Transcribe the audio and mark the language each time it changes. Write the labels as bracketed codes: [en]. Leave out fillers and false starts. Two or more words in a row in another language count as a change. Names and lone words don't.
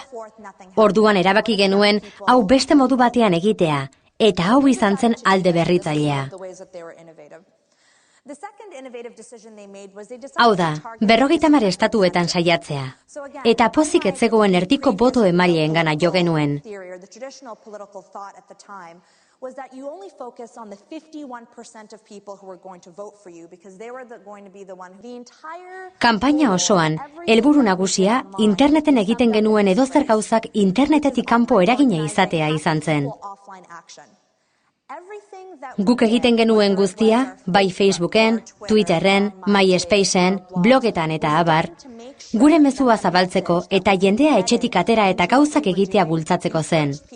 [eu] Orduan erabaki genuen hau beste modu batean egitea, eta hau izan zen alde berritzailea. Hau da, 50 estatuetan saiatzea, eta pozik ez zegoen erdiko boto emaileengan jo genuen. [en] Was that you only focus on the 51% of people who were going to vote for you because they were going to be the one who the entire [eu] Kanpaina osoan, helburu nagusia interneten egiten genuen edozer gauzak internetetik kanpo eragina izatea izan zen. Guk egiten genuen guztia, bai Facebooken, Twitterren, MySpaceen, blogetan eta abar, gure mezua zabaltzeko eta jendea etxetik atera eta gauzak egitea bultzatzeko zen.